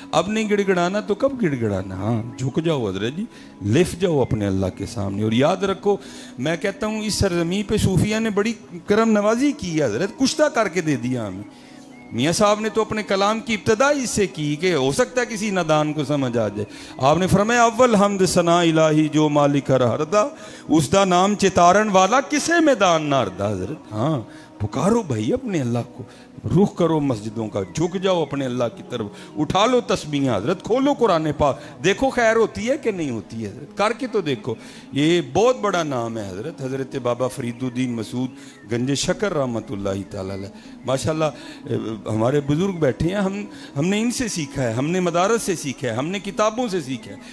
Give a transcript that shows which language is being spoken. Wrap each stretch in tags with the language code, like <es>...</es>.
<ur>اب نہیں گڑ گڑانا تو کب گڑ گڑانا؟ ہاں, جھک جاؤ حضرت جی, لف جاؤ اپنے اللہ کے سامنے. اور یاد رکھو, میں کہتا ہوں اس سرزمین پہ صوفیہ نے بڑی کرم نوازی کی ہے حضرت, کشتہ کر کے دے دیا ہمیں. میاں صاحب نے تو اپنے کلام کی ابتدا اس سے کی کہ ہو سکتا ہے کسی نادان کو سمجھ آ جائے. آپ نے فرمایا</ur> <pa>اول حمد ثنا الہی جو مالک ہردا, اس دا نام چتارن والا کسے میدان نہ ہردا حضرت.</pa> <ur>ہاں, پکارو بھائی اپنے اللہ کو, رخ کرو مسجدوں کا, جھک جاؤ اپنے اللہ کی طرف, اٹھا لو تسبیحاں حضرت, کھولو قرآن پاک, دیکھو خیر ہوتی ہے کہ نہیں ہوتی ہے حضرت, کر کے تو دیکھو. یہ بہت بڑا نام ہے حضرت. حضرت بابا فرید الدین مسعود گنج شکر رحمۃ اللہ تعالی علیہ, ماشاءاللہ ہمارے بزرگ بیٹھے ہیں, ہم نے ان سے سیکھا ہے, ہم نے مدارس سے سیکھا ہے, ہم نے کتابوں سے سیکھا ہے.</ur>